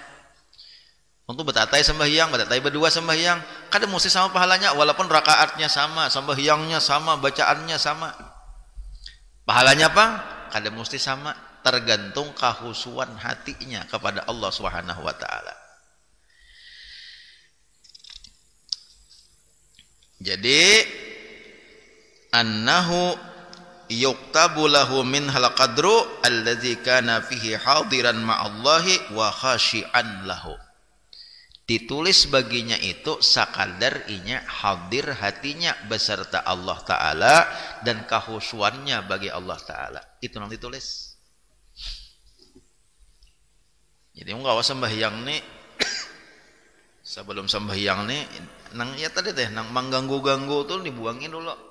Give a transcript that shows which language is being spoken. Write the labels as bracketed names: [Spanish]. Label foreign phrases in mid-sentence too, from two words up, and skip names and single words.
[Banjar] Untuk betatai sembahyang, betatai berdua sembahyang, kada mesti sama pahalanya, walaupun rakaatnya sama, sembahyangnya sama, bacaannya sama. Pahalanya apa? Kada mesti sama, tergantung kehusuan hatinya kepada Allah [Arabic] سبحانه وتعالى. Jadi إنه يكتب له من الحال القدر الذي كان فيه حاضرا مع الله وخاشعا له. [Banjar] Ditulis baginya itu sakadar inya hadir hatinya beserta Allah Ta'ala dan kehusuannya bagi Allah Ta'ala. Itu yang ditulis. Jadi enggak usah sembahyang nih sebelum sembahyang nih nang ya tadi teh nang mengganggu-ganggu tuh dibuangin dulu.